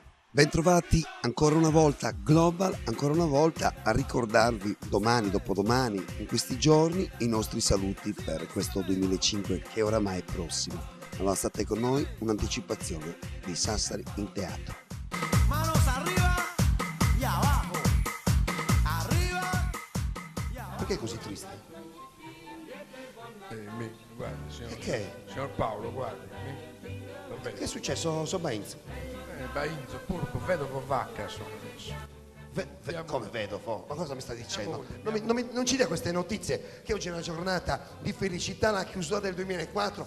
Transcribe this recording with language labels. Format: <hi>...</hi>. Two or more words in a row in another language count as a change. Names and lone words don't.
<it>Bentrovati ancora una volta Global, ancora una volta a ricordarvi domani, dopodomani, in questi giorni, i nostri saluti per questo 2005 che oramai è prossimo. Allora state con noi, un'anticipazione di Sassari in teatro.</it> <es>Manos arriba y abajo, arriba y abajo.</es> <it>Perché è così triste? Guarda, signor, Perché? signor Paolo, guarda. Va bene. Che è successo, Sobainz? Bainzo, Purco, vedovo Vacca sono adesso. Come vedo? Ma cosa mi sta dicendo? Andiamo. Non ci dia queste notizie che oggi è una giornata di felicità, la chiusura del 2004.</it>